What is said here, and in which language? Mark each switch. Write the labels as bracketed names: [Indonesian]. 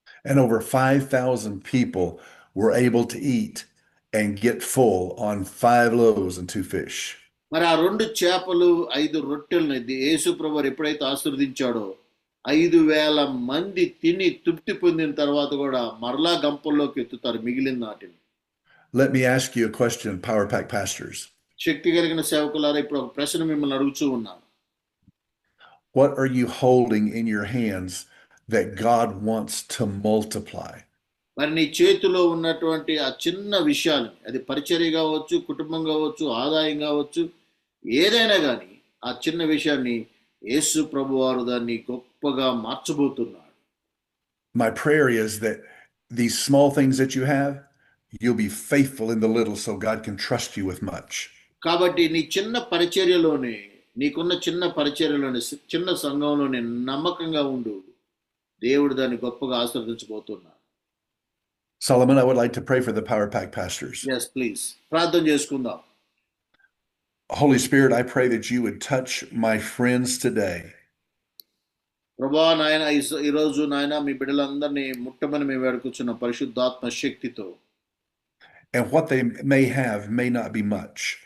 [English] And over 5,000 people were able to eat and get full on 5 loaves and 2 fish. [Telugu] మరి ఆ 2 చేపలు 5 రొట్టెలను యేసు ప్రభువు ఎప్పుడైతే ఆశీర్వదించాడో 5,000 మంది తిని తృప్తి పొందిన తర్వాత కూడా మరలా గంపల్లోకి ఎత్తుతారు మిగిలిన నాటిని. [English] Let me ask you a question, Power Pack pastors. [Telugu] శక్తి కలిగిన సేవకులారా, ఇప్పుడు ఒక ప్రశ్న మిమ్మల్ని అడుగుతూ ఉన్నాను. [English] What are you holding in your hands that God wants to multiply? [Telugu] మరి నీ చేతిలో ఉన్నటువంటి ఆ చిన్న విషయాన్ని, అది పరిచర్య కావచ్చు, కుటుంబం కావచ్చు, ఆదాయం కావచ్చు, ఏదైనా కానీ ఆ చిన్న విషయాన్ని యేసు ప్రభువారు దాన్ని గొప్పగా మార్చబోతున్నాడు. [English] My prayer is that these small things that you have, you'll be faithful in the little so God can trust you with much. [Telugu] కాబట్టి నీ చిన్న పరిచర్యలోనే, నీకున్న చిన్న పరిచర్యలోనే, చిన్న సంఘంలోనే నమ్మకంగా ఉండు. దేవుడు దాన్ని గొప్పగా ఆశీర్వదించబోతున్నాడు. [English] Solomon, I would like to pray for the Power Pack pastors. Yes, please. [Telugu] ప్రార్థన చేసుకుందాం. [English] Holy Spirit, I pray that you would touch my friends today. [Telugu] ప్రభా నాయన ఈరోజు నాయన మీ బిడ్డలందరినీ ముట్టమని మేము వేడుకొచ్చున్న పరిశుద్ధాత్మ శక్తితో. [English] And what they may have may not be much.